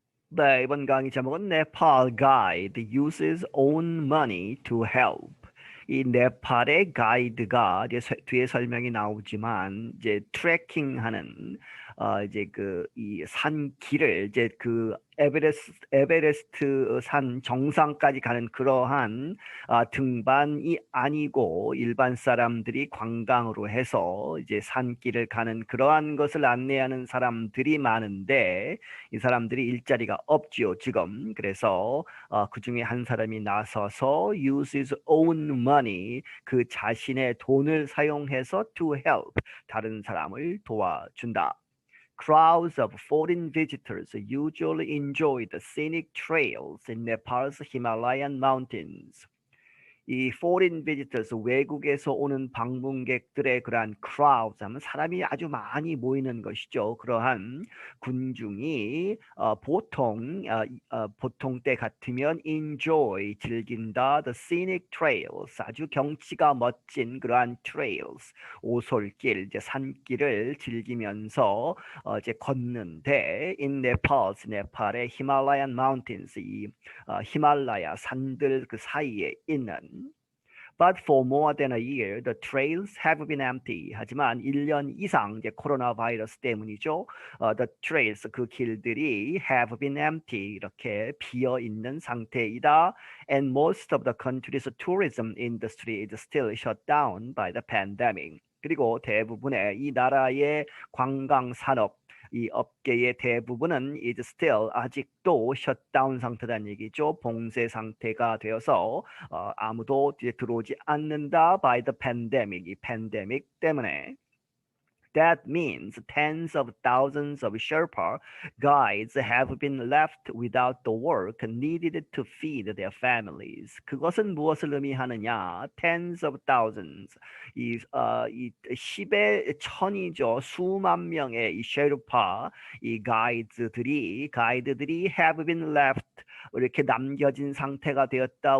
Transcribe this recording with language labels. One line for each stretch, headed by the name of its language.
Korean: 네, 이번 강의 제목은
English: Nepal Guide uses own money to help.
Korean: 이 네팔의 가이드가 이제 뒤에 설명이 나오지만 이제 트레킹하는 이제 그 이 산 길을 이제 그 에베레스트 산 정상까지 가는 그러한 등반이 아니고 일반 사람들이 관광으로 해서 이제 산길을 가는 그러한 것을 안내하는 사람들이 많은데 이 사람들이 일자리가 없지요, 지금. 그래서 그 중에 한 사람이 나서서
English: use his own money,
Korean: 그 자신의 돈을 사용해서
English: to help,
Korean: 다른 사람을 도와준다.
English: Crowds of foreign visitors usually enjoy the scenic trails in Nepal's Himalayan mountains.
Korean: 이
English: foreign visitors,
Korean: 외국에서 오는 방문객들의 그러한 crowds 하면 사람이 아주 많이 모이는 것이죠. 그러한 군중이 보통 때 같으면 enjoy, 즐긴다,
English: the scenic trails,
Korean: 아주 경치가 멋진 그러한 trails, 오솔길, 이제 산길을 즐기면서 이제 걷는데 in Nepal, 네팔의 Himalayan mountains, 이 히말라야 산들 그 사이에 있는.
English: But for more than a year, the trails have been empty.
Korean: 하지만 1년 이상 이제 코로나 바이러스 때문이죠.
English: The trails,
Korean: 그 길들이
English: have been empty,
Korean: 이렇게 비어 있는 상태이다.
English: And most of the country's tourism industry is still shut down by the pandemic.
Korean: 그리고 대부분의 이 나라의 관광 산업, 이 업계의 대부분은
English: is still,
Korean: 아직도 셧다운 상태라는 얘기죠. 봉쇄 상태가 되어서 아무도 들어오지 않는다
English: by the pandemic,
Korean: 이 팬데믹 때문에.
English: That means tens of thousands of Sherpa guides have been left without the work needed to feed their families.
Korean: 그것은 무엇을 의미하느냐?
English: Tens of thousands.
Korean: 이 10의 천이죠. 수만 명의 이 셰르파, 이 가이드들이
English: have been left,
Korean: 이렇게 남겨진 상태가 되었다.